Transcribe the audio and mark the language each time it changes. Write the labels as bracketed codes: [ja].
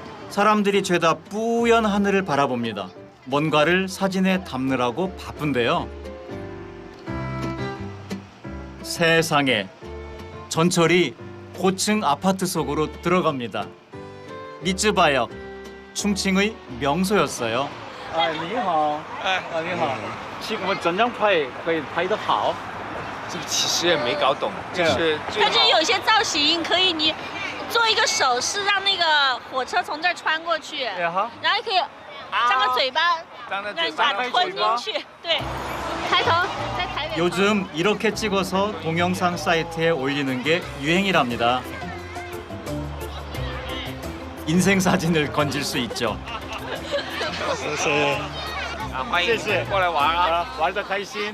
[ko] 사람들이 죄다 뿌연 하늘을 바라봅니다. 뭔가를 사진에 담느라고 바쁜데요. 세상에, 전철이 고층 아파트 속으로 들어갑니다. 미쯔바역, 충칭의 명소였어요. [zh] 你好，你好，我们怎样拍可以拍得好？这个其实也没搞懂，就是它就有些造型可以你做一个手势，让那个火车从这儿穿过去，然后可以张个嘴巴，让你把它吞进去。对，抬头在台北。 [ko] 요즘 이렇게 찍어서 동영상 사이트에 올리는 게 유행이랍니다. 인생 사진을 건질 수 있죠. [zh] 欢迎过来玩啊，玩得开心。